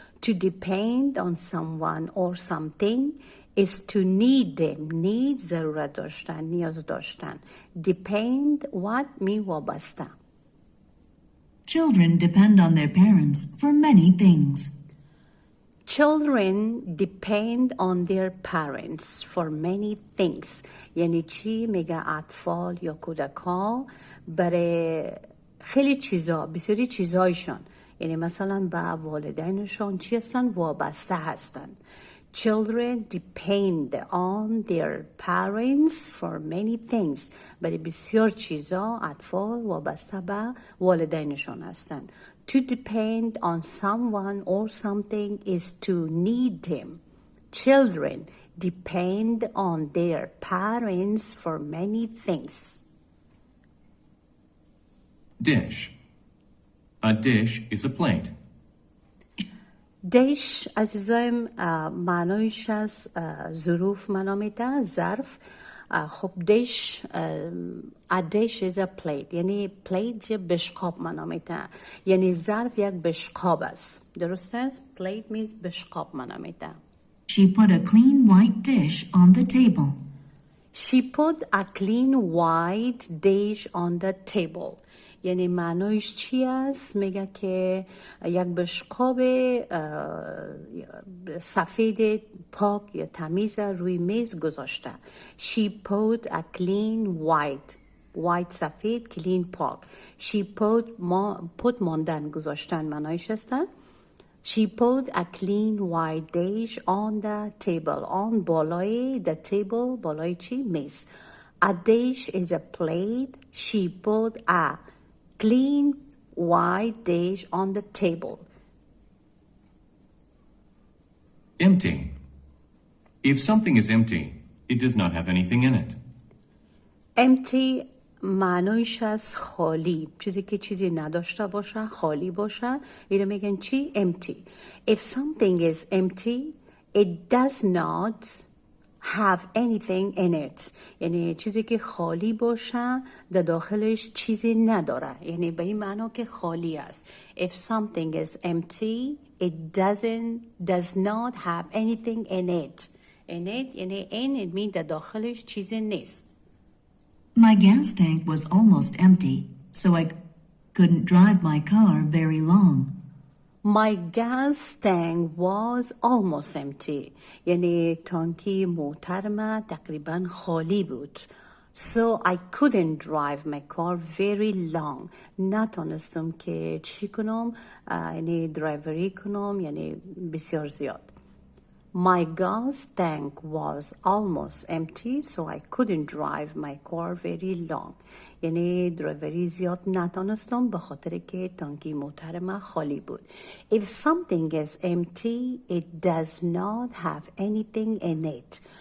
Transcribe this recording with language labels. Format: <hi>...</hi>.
<en>To depend on someone or something is to need them.</en> <fa>Need ضرورت داشتن، نیاز داشتن.</fa> <en>Depend what</en> <fa>می وابسته.</fa> <en>Children depend on their parents for many things. Children depend on their parents for many things.</en> <fa>یعنی چی؟ میگه اطفال یا کودک‌ها برای خیلی چیزا بسیاری چیزایشان یعنی مثلا به والدینشان چی هستن؟ وابسته هستن.</fa> <en>Children depend on their parents for many things.</en> <fa>برای بسیار چیزا اطفال وابسته به والدینشان هستند.</fa> <en>To depend on someone or something is to need them. Children depend on their parents for many things. Dish. A dish is a plate.</en> <fa>دیش عزیزایم معنایش از ظروف معنا میده ظرف. خب دیش</fa> <en>a dish is a plate</en> <fa>یعنی plate بشقاب معنا میده. یعنی ظرف یک بشقاب است. درست است؟</fa> <en>plate means</en> <fa>بشقاب معنا میده.</fa> <en>She put a clean white dish on the table. She put a clean white dish on the table.</en> <fa>یعنی معنایش چی است؟ میگه که یک بشقاب سفید پاک یا تمیز روی میز گذاشته.</fa> <en>She put a clean white سفید clean پاک. She put</en> <fa>ماندن گذاشتن معنایش است.</fa> <en>She put a clean white dish on the table.</en> <fa>On بالای</fa> <en>the table</en> <fa>بالای چی؟ میز.</fa> <en>A dish is a plate. She put a clean white dish on the table. Empty. If something is empty, it does not have anything in it.</en> <fa>Empty معنایش از خالی. چیزی که چیزی نداشته باشه خالی باشه اینو میگن چی؟ empty.</fa> <en>If something is empty, it does not have anything in it.</en> <fa>یعنی چیزی که خالی باشه در داخلش چیزی نداره. یعنی به این معنا که خالی است.</fa> <en>If something is empty, it does not have anything in it. In it</en> <fa>یعنی</fa> <en>in it mean</en> <fa>در داخلش چیزی نیست.</fa> <en>My gas tank was almost empty, so I couldn't drive my car very long. My gas tank was almost empty.</en> <fa>یعنی تانکی موترم تقریبا خالی بود.</fa> <en>So I couldn't drive my car very long.</en> <fa>نتونستم که چی کنم؟ یعنی درایوری کنم یعنی بسیار زیاد.</fa> <en>My gas tank was almost empty, so I couldn't drive my car very long.</en> <fa>یعنی درایوری زیاد نتونستم به خاطر که تانکی موتر من خالی بود.</fa> <en>If something is empty, it does not have anything in it.</en>